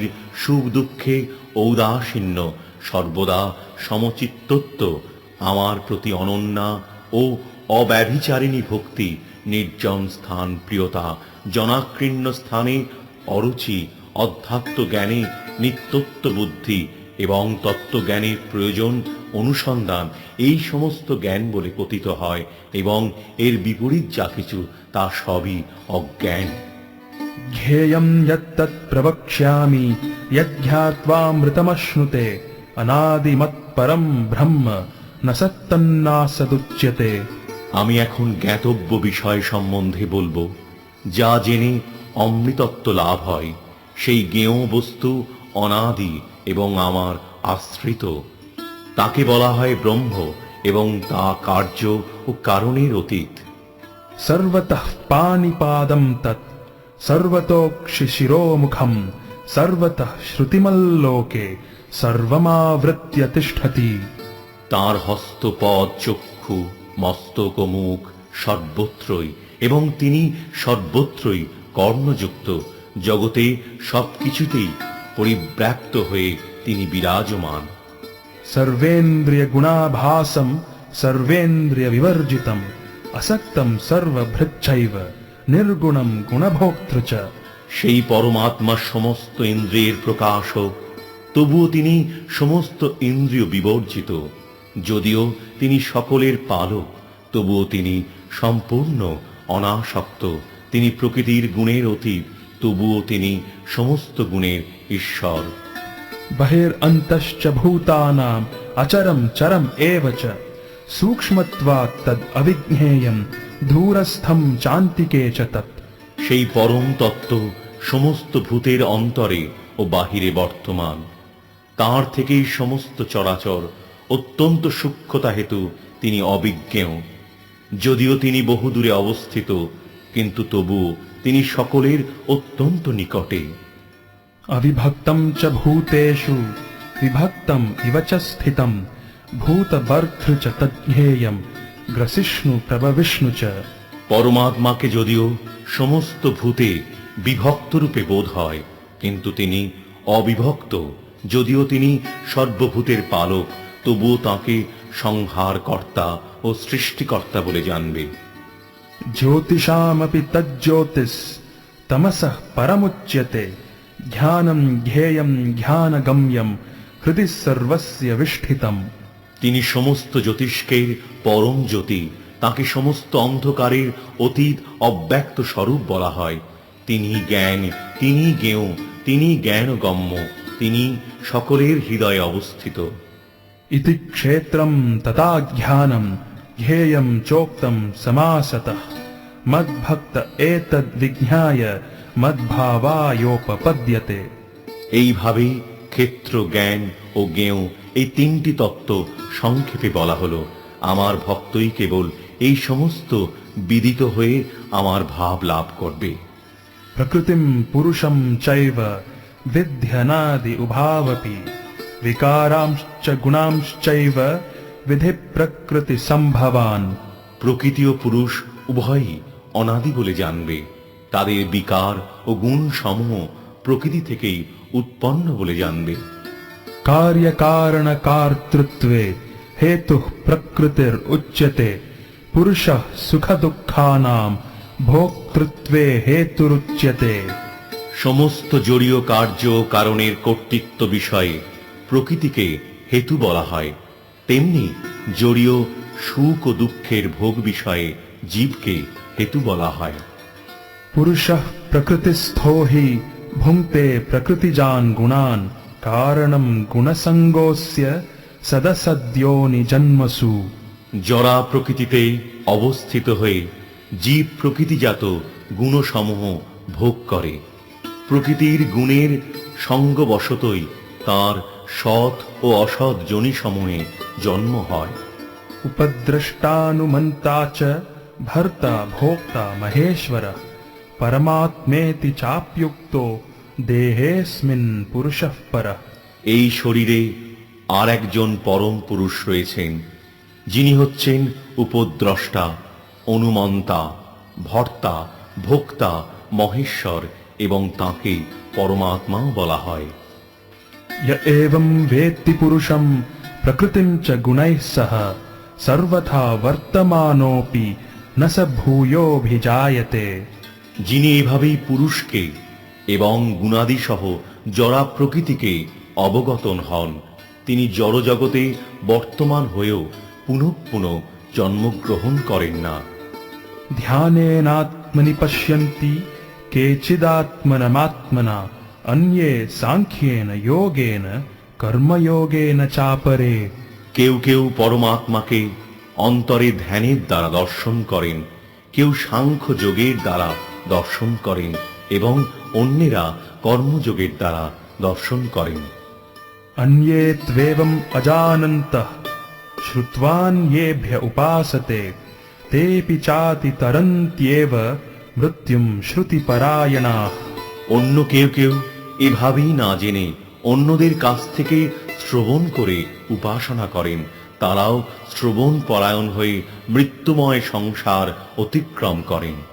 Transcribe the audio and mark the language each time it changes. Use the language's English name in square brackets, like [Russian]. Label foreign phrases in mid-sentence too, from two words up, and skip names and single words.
[Bangla] সুখ দুঃখে ঔদাসীন্য, সর্বদা সমচিত্তত্ব, আমার প্রতি অনন্যা ও অব্যভিচারিণী ভক্তি, নির্জন স্থান প্রিয়তা, জনাকীর্ণ স্থানে অরুচি, অধ্যাত্ম জ্ঞানে নিত্যত্ব বুদ্ধি এবং তত্ত্বজ্ঞানের প্রয়োজন অনুসন্ধান, এই সমস্ত জ্ঞান বলে কথিত হয় এবং এর বিপরীত যা কিছু তা সবই অজ্ঞান। [Sanskrit] ध्येयं यत्तत् प्रवक्ष्यामि यज्ञात्वामृतमश्नुते अनादिमत्परं ब्रह्म न सत्तन्नासदुच्यते। [Bangla] আমি এখন জ্ঞাতব্য বিষয় সম্বন্ধে বলবো, যা জেনে অমৃতত্ব লাভ হয়। সেই জ্ঞেয় বস্তু অনাদি এবং আমার আশ্রিত, তাকে বলা হয় ব্রহ্ম, এবং তা কার্য ও কারণের অতীত। [Sanskrit] सर्वतः पाणिपादं तत् सर्वतोक्षिशिरोमुखं सर्वतः श्रुतिमल्लोके सर्वमावृत्य तिष्ठति। [Bangla] তাঁর হস্তপদ চক্ষু মস্তক ও মুখ সর্বত্রই, এবং তিনি সর্বত্রই কর্ণযুক্ত, জগতে সবকিছুতেই পরিব্যাপ্ত হয়ে তিনি বিরাজমান। [Sanskrit] सर्वेन्द्रियगुणाभासं सर्वेन्द्रियविवर्जितम् असक्तं सर्वभृच्छैव निर्गुणं गुणभोक्तृ च। [Bangla] সেই পরমাত্মা সমস্ত ইন্দ্রিয়ের প্রকাশক, তবুও তিনি সমস্ত ইন্দ্রিয় বিবর্জিত। যদিও তিনি সকলের পালক, তবুও তিনি সম্পূর্ণ অনাসক্ত। তিনি প্রকৃতির গুণের অতীত, তবুও তিনি সমস্ত গুণের ঈশ্বর। [Sanskrit] बहिरन्तश्च भूतानाम् अचरं चरम् एव च सूक्ष्मत्वात् तद् अविज्ञेयं दूरस्थं चान्तिके च तत्। [Bangla] সেই পরম তত্ত্ব সমস্ত ভূতের অন্তরে ও বাহিরে বর্তমান। তাঁর থেকেই সমস্ত চরাচর, অত্যন্ত সূক্ষ্মতা হেতু তিনি অবিজ্ঞেয়। যদিও তিনি বহুদূরে অবস্থিত, কিন্তু তবুও তিনি সকলের অত্যন্ত নিকটে। [Sanskrit] अविभक्तं च भूतेषु विभक्तम् इव च स्थितं भूतभर्तृ च तज्ज्ञेयं ग्रसिष्णु प्रभविष्णु च। [Bangla] পরমাত্মাকে যদিও সমস্ত ভূতে বিভক্ত রূপে বোধ হয়, কিন্তু তিনি অবিভক্ত। যদিও তিনি সর্বভূতের পালক, তবুও তাঁকে সংহারকর্তা ও সৃষ্টিকর্তা বলে জানবে। [Sanskrit] ज्योतिषामपि तज्ज्योतिस् तमसः परमुच्यते ध्यानं ध्येयं ध्यानगम्यं हृदि सर्वस्य विष्ठितम्। [Bangla] তিনি সমস্ত জ্যোতিষ্কের পরম জ্যোতি, তাকে সমস্ত অন্ধকারের অতীত অব্যক্ত স্বরূপ বলা হয়। তিনি জ্ঞান, তিনি জ্ঞেয়, তিনি জ্ঞানগম্য, তিনি সকলের হৃদয়ে অবস্থিত। [Sanskrit] इति क्षेत्रं तथा ज्ञानं ध्येयं चोक्तं समासतः मद्भक्त एतद्विज्ञाय मद्भावायोपपद्यते। [Bangla] এইভাবেই ক্ষেত্র, জ্ঞান ও জ্ঞেয়, এই তিনটি তত্ত্ব সংক্ষেপে বলা হলো। আমার ভক্তই কেবল এই সমস্ত বিদিত হয়ে আমার ভাব লাভ করবে। [Sanskrit] प्रकृतिं पुरुषं चैव विध्यनादि उभावपि विकारांश्च गुणांश्चैव विधि प्रकृति संभवान्। [Bangla] প্রকৃতি ও পুরুষ উভয়ই অনাদি বলে জানবে। তাদের বিকার ও গুণ সমূহ প্রকৃতি থেকেই উৎপন্ন বলে জানবে। [Sanskrit] कार्य कारण कर्तृत्वे हेतुः प्रकृतिरुच्यते पुरुषः सुख दुःखानां भोक्तृत्वे हेतुरुच्यते। [Bangla] সমস্ত জড়ীয় কার্য কারণের কর্তৃত্ব বিষয়ে প্রকৃতিকে হেতু বলা হয়, তেমনি জড়ীয় সুখ ও দুঃখের ভোগ বিষয়ে জীবকে হেতু বলা হয়। [Sanskrit] पुरुषः प्रकृतिस्थो हि भुङ्क्ते प्रकृतिजान् गुणान् कारणं गुणसङ्गोऽस्य सदसद्योनि जन्मसु। [Bangla] জরা প্রকৃতিতে অবস্থিত হয়ে জীব প্রকৃতিজাত গুণসমূহ ভোগ করে। প্রকৃতির গুণের সঙ্গবশতই তার সৎ ও অসৎ যোনিসমূহে জন্ম হয়। [Sanskrit] उपद्रष्टानुमन्ता च भर्ता भोक्ता महेश्वरः परमात्मेति चाप्युक्तो देहेऽस्मिन् पुरुषः परः। [Bangla] এই শরীরে আর একজন পরম পুরুষ রয়েছেন, যিনি হচ্ছেন উপদ্রষ্টা, অনুমন্তা, ভর্তা, ভোক্তা, মহেশ্বর, এবং তাঁকে পরমাত্মাও বলা হয়। [Sanskrit] य एवं वेत्ति पुरुषं प्रकृतिं च गुणैः सह सर्वथा वर्तमानोऽपि न स भूयोऽभिजायते। [Bangla] যিনি এভাবেই পুরুষকে এবং গুণাদি সহ জড়া প্রকৃতিকে অবগতন হন, তিনি জড়জগতে বর্তমান হয়েও পুনঃ পুনঃ জন্মগ্রহণ করেন না। [Sanskrit] ध्यानेनात्मनि पश्यन्ति केचिदात्मनमात्मना अन्ये सांख्येन योगेन कर्मयोगेन चापरे। [Bangla] কেউ কেউ পরমাত্মাকে অন্তরে ধ্যানের দ্বারা দর্শন করেন, কেউ সাংখ্য যোগের দ্বারা দর্শন করেন এবং অন্যেরা কর্মযোগের দ্বারা দর্শন করেন। [Sanskrit] अन्ये त्वेवम् अजानन्तः श्रुत्वान्येभ्य उपासते तेऽपि चाति तरन्त्येव मृत्युं श्रुतिपरायणाः। [Bangla] অন্য কেউ কেউ এভাবেই না জেনে অন্যদের কাছ থেকে শ্রবণ করে উপাসনা করেন, তারাও শ্রবণ পরায়ণ হয়ে মৃত্যুময় সংসার অতিক্রম করেন।